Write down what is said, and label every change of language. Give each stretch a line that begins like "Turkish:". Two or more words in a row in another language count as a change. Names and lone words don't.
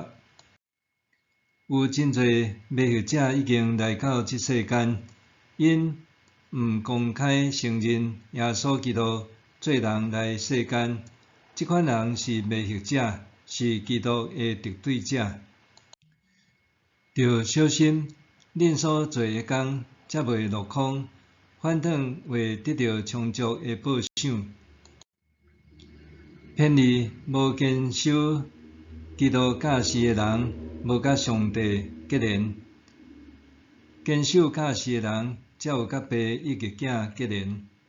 Min Nan Chinese: 有真侪迷惑者已经来到这世间，因毋公开承认耶稣基督做人来世间，这款人是迷惑者，是基督的敌对者。着小心，恁所做的工，则袂落空，反倒会得到充足的报赏。偏离无坚守基督教示的人，无甲上帝结连；坚守教示的人，才有甲爸以及囝结连。